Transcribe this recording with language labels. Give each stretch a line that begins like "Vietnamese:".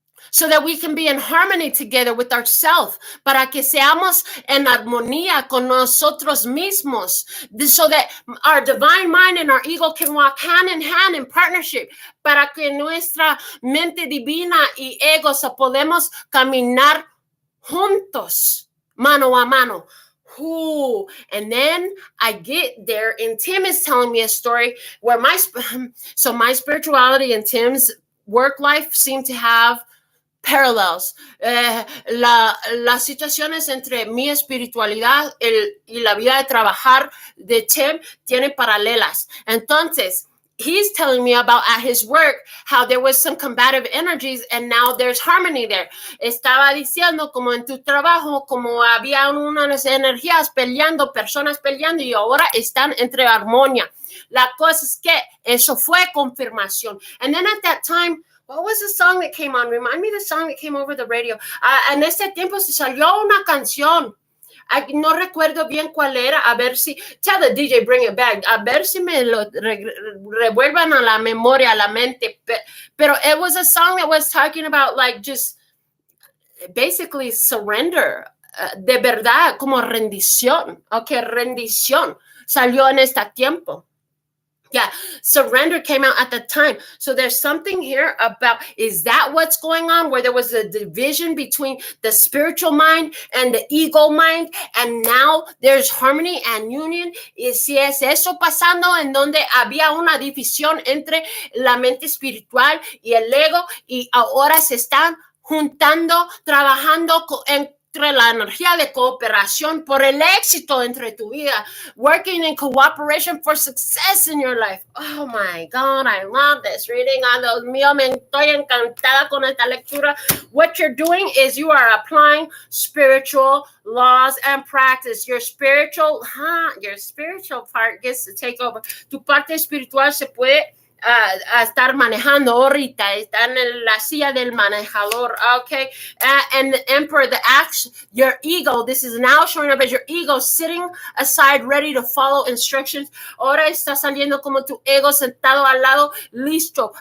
English: So that we can be in harmony together with ourselves,
Spanish: para que seamos en armonía con nosotros mismos,
English: so that our divine mind and our ego can walk hand in hand in partnership,
Spanish: para que nuestra mente divina y ego podemos caminar juntos, mano a mano.
English: Ooh. And then I get there, and Tim is telling me a story where my spirituality and Tim's work life seem to have parallels.
Spanish: Las situaciones entre mi espiritualidad y la vida de trabajar de Tim tienen paralelas. Entonces,
English: he's telling me about at his work how there was some combative energies and now there's harmony there.
Spanish: Estaba diciendo como en tu trabajo, como había unas energías peleando, personas peleando, y ahora están entre armonía. La cosa es que eso fue confirmación.
English: And then at that time, what was the song that came on? Remind me the song that came over the radio.
Spanish: En ese tiempo se salió una canción. No recuerdo bien cuál era. A ver si,
English: tell the DJ, bring it back.
Spanish: A ver si me lo revuelvan a la memoria, a la mente. Pero
English: it was a song that was talking about like just basically surrender.
Spanish: De verdad, como rendición. Okay, rendición. Salió en este tiempo.
English: Yeah, surrender came out at the time. So there's something here about, is that what's going on? Where there was a division between the spiritual mind and the ego mind, and now there's harmony and union.
Spanish: Y si es eso pasando, en donde había una división entre la mente espiritual y el ego, y ahora se están juntando, trabajando entre la energía de cooperación por el éxito entre tu vida,
English: working in cooperation for success in your life. Oh my God, I love this reading.
Spanish: Dios mío, me estoy encantada con esta lectura.
English: What you're doing is you are applying spiritual laws and practice. Your spiritual part gets to take over.
Spanish: Tu parte espiritual se puede a estar manejando ahorita, está en la silla del manejador, okay?
English: And the emperor, your ego, this is now showing up as your ego sitting aside, ready to follow instructions.
Spanish: Ahora está saliendo como tu ego sentado al lado, listo.